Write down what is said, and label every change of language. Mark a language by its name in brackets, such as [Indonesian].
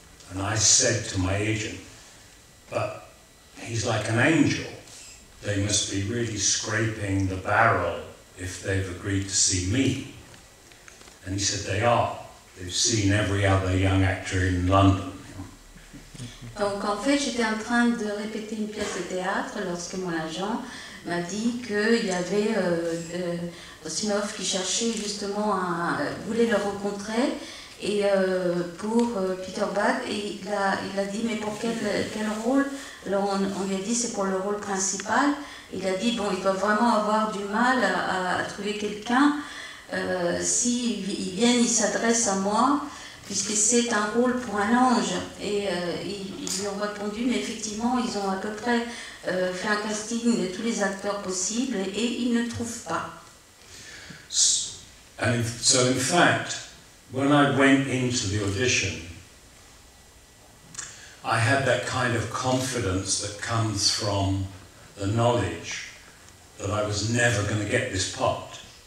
[English] And I said to my agent, but he's like an angel. They must be really scraping the barrel if they've agreed to see me. And he said they are. They've seen every other young actor in London. [French] Donc en fait, j'étais en train de répéter une pièce de théâtre lorsque mon agent m'a dit qu'il y avait Ustinov qui cherchait justement, voulait le rencontrer et pour Peter Budd, et il a dit mais pour quel rôle? Alors on lui a dit c'est pour le rôle principal. Il a dit bon, il doit vraiment avoir du mal à trouver quelqu'un. S'ils viennent, ils s'adressent à moi, puisque c'est un rôle pour un ange. Et ils lui ont répondu, mais effectivement, ils ont à peu près fait un casting de tous les acteurs possibles et ils ne trouvent pas. [English] And so in fact, when I went into the audition, I had that kind of confidence that comes from the knowledge that I was never going to get this part.